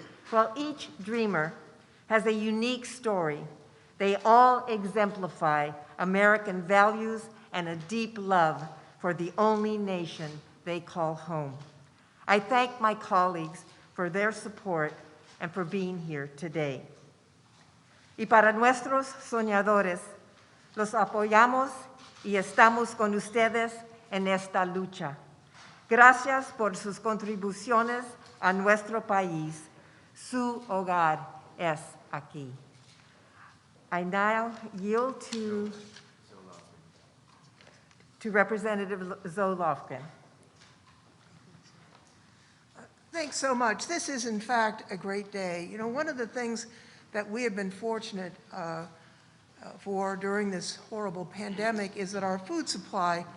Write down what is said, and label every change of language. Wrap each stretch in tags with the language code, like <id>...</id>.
<en>While each dreamer has a unique story, they all exemplify American values and a deep love for the only nation they call home. I thank my colleagues for their support and for being here today.</en> <es>Y para nuestros soñadores, los apoyamos y estamos con ustedes en esta lucha. Gracias por sus contribuciones a nuestro país. Su hogar es aquí.</es> <en>I now yield to Representative Zoe Lofgren. Thanks so much. This is, in fact, a great day. You know, one of the things that we have been fortunate for during this horrible pandemic is that our food supply</en>